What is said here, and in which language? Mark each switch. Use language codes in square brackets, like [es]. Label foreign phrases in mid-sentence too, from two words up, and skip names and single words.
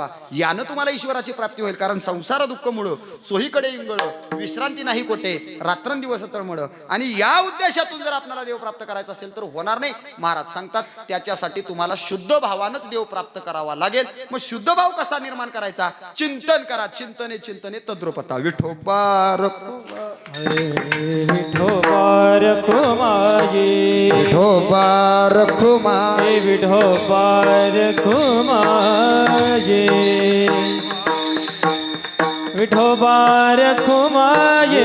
[mr] यानं तुम्हाला ईश्वराची प्राप्ती होईल. कारण संसार दुःख मुळ सोहीकडे इंगळ, विश्रांती नाही कोठे, रात्रंदिवस तळमळ. आणि या उद्देशातून जर आपल्याला देव प्राप्त करायचा असेल तर होणार नाही. महाराज सांगतात त्याच्यासाठी तुम्हाला शुद्ध भावानंच देव प्राप्त करावा लागेल. मग शुद्ध भाव कसा निर्माण करायचा? चिंतन करा. चिंतने चिंतने तद्रुपता. विठोबा विठोबा रखुमाये, विठोबा रखुमाये, विठोबा रखुमाये, विठोबा रखुमाये,